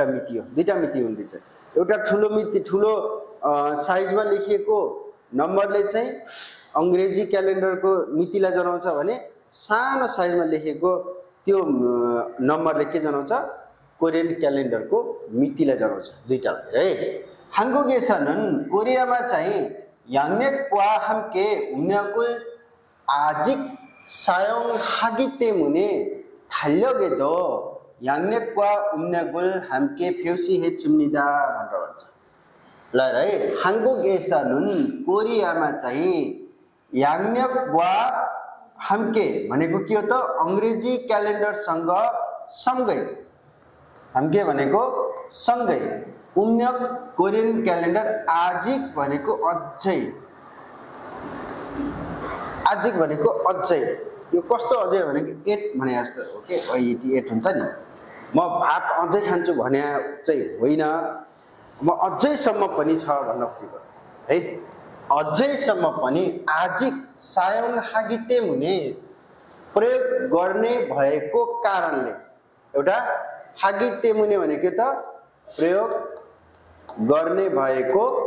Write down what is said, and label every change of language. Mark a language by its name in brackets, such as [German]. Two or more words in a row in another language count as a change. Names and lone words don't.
[Nepali] मिति हो दुईटा मिति हुन्छ एउटा ठुलो मिति ठुलो साइजमा लेखिएको नम्बरले चाहिँ अंग्रेजी क्यालेन्डरको मितिलाई जनाउँछ भने सानो साइजमा लेखेको त्यो नम्बरले के जनाउँछ कोरियन क्यालेन्डरको मितिलाई जनाउँछ दुईटा है 한국에서는 कोरियामा चाहिँ [Korean] 양력과 함께 음력을 아직 사용하기 때문에 달력에도 양력과 음력을 함께 표시해 줍니다. [Nepali] भनेर भन्छ ल है 한국에서는 कोरियामा चाहिँ [Korean] 양력과 함께 [Nepali] भनेको के हो त अंग्रेजी क्यालेन्डरसँग सँगै 함께 भनेको सँगै उम्न्यक कोरियन क्यालेन्डर आजिक भनेको अझै आजिक भनेको अझै यो कस्तो अझै भनेको 8 भने जस्तो हो के 88 हुन्छ नि म भात अझै खान्छु भने चाहिँ होइन म अझैसम्म पनि छ भन्न खोजेको है अझैसम्म पनि [Korean] 아직 사용하기 때문에 [Nepali] प्रयोग गर्ने भएको कारणले एउटा [Korean] 하기 때문에 [Nepali] भनेको त प्रयोग गर्ने भएको